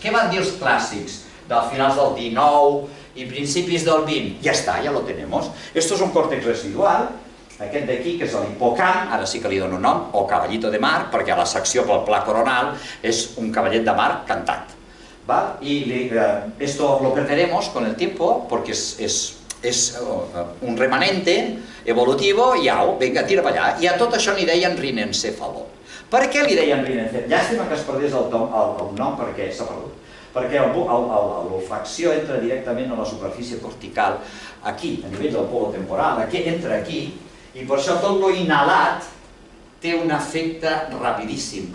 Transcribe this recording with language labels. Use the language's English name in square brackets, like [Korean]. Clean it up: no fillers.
[Catalan] Què van dir els clàssics dels finals del 19 i principis del 20? Ja està, ja [Spanish] lo tenemos. Esto es un còrtex residual. [Catalan] Aquest d'aquí, que és l'hipocamp, ara sí que li dono nom, o cavallito de mar, perquè a la secció pel pla coronal és un caballet de mar cantat. [Spanish] Y esto lo perderemos con el tiempo, porque es un remanente evolutivo, [Catalan] i au, vinga, tira per allà. I a tot això n'hi deien rinencèfalo. Per què li deien rinencèfalo? Llàstima que es perdés el nom perquè s'ha perdut. Perquè l'olfacció entra directament a la superfície cortical, aquí, a nivell del polo temporal, entra aquí, i per això tot l'inhalat té un efecte rapidíssim.